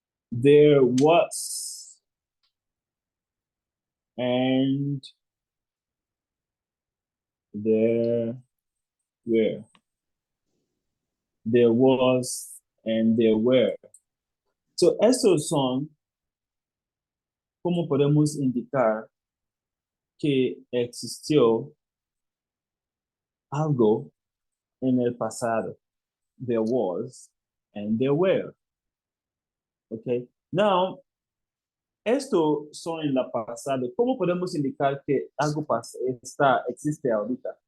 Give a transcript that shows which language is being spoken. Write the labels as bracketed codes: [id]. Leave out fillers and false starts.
[en] There was and there were. There was and there were. [es] So estos son cómo podemos indicar que existió algo en el pasado. [en] There was and there were. Okay. [es] Now, esto son en la pasado. ¿Cómo podemos indicar que algo existe ahorita?